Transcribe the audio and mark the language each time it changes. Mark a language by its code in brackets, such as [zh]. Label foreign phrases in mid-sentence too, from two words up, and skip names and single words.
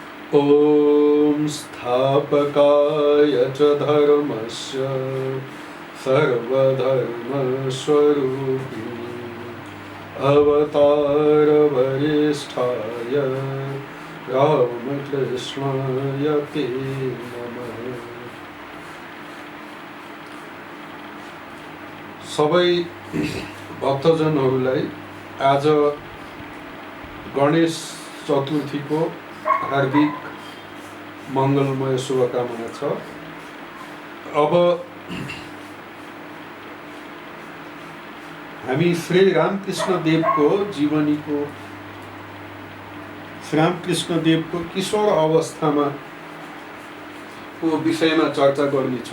[sa] ॐ स्थापकाय च धर्मस्य सर्वधर्मस्वरूपिणे अवतारवरिष्ठाय रामकृष्णाय ते नमः। [ne] सबै भक्तजनहरूलाई आज गणेश चतुर्थीको हार्दिक मङ्गलमय शुभकामना छ। अब हामी श्री रामकृष्ण देवको जीवनीको किशोर अवस्थामा को विषयमा चर्चा गर्नेछौँ।